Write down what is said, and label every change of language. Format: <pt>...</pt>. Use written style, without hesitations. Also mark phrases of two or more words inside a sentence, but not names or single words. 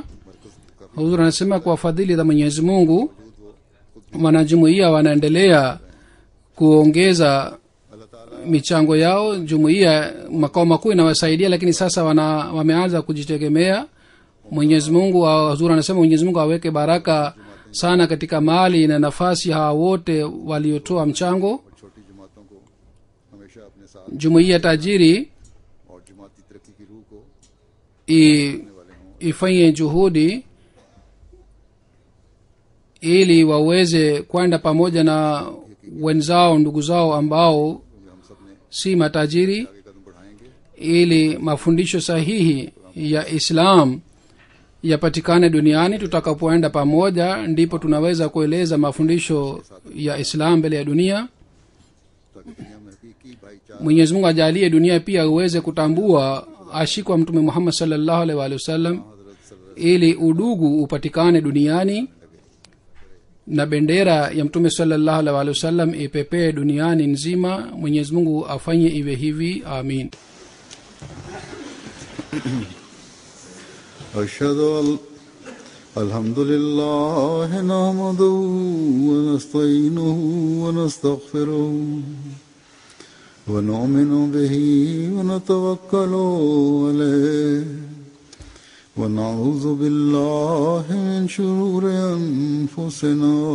<sw>Huzur anasema kwa fadhili za Mwenyezi Mungu wanajumuiya wanaendelea kuongeza michango yao. Jumuiya makao makuu inawasaidia, lakini sasa wameanza kujitegemea. Mwenyezi Mungu, Huzur anasema Mwenyezi Mungu aweke baraka sana katika mali na nafasi hawa wote waliotoa mchango.</sw> <ur>چھوٹی جماعتوں کو ہمیشہ اپنے ساتھ</ur> <sw>Jumuiya tajiri</sw> <ur>اور جماعتی ترقی کی روح کو</ur> <sw>ifanye juhudi ili waweze kwenda pamoja na wenzao, ndugu zao ambao</sw> <ur>ہم سب نے</ur> <sw>si matajiri,</sw> <ur>آگے قدم بڑھائیں گے</ur> <sw>ili mafundisho sahihi ya Islam yapatikane duniani. Tutakapoenda pamoja ndipo tunaweza kueleza mafundisho ya Islam mbele ya dunia.</sw> <ur>تاکہ دنیا میں حقیقی بھائی چارہ</ur> <sw>Mwenyezi Mungu ajalie dunia pia uweze kutambua ashikwa Mtume Muhammad</sw> <ar>صلى الله عليه وسلم,</ar> <sw>ili udugu upatikane duniani na bendera ya Mtume</sw> <ar>صلى الله عليه وسلم</ar> <sw>ipepee duniani nzima. Mwenyezi Mungu afanye iwe hivi, amin.</sw> <ar>أشهد أن الحمد لله نحمده ونستعينه ونستغفره ونؤمن به ونتوكل عليه ونعوذ بالله من شرور أنفسنا</ar>